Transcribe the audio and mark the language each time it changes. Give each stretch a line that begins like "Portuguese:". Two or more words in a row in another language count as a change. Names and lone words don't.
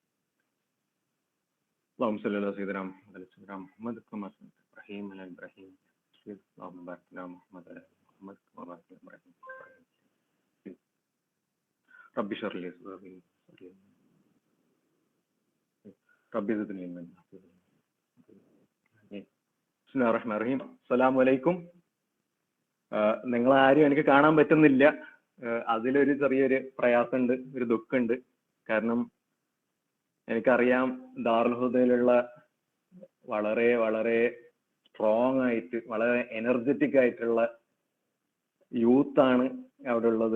Arabic: اللهم صل على سيدنا محمد كما صليت على ابراهيم وعلى ال ابراهيم. اللهم بارك على محمد وعلى ال محمد كما باركت على ابراهيم. رب اشرح لي صدري ربي زدني علما. بسم الله الرحمن الرحيم. السلام عليكم.
Malayalam: നിങ്ങളാരും എനിക്ക് കാണാൻ പറ്റുന്നില്ല. അതിലൊരു ചെറിയൊരു പ്രയാസമുണ്ട്, ഒരു ദുഃഖമുണ്ട്. കാരണം എനിക്കറിയാം ദാറുൽ ഹുദയിലുള്ള വളരെ വളരെ സ്ട്രോങ് ആയിട്ട് വളരെ എനർജറ്റിക് ആയിട്ടുള്ള യൂത്താണ് അവിടെ ഉള്ളത്.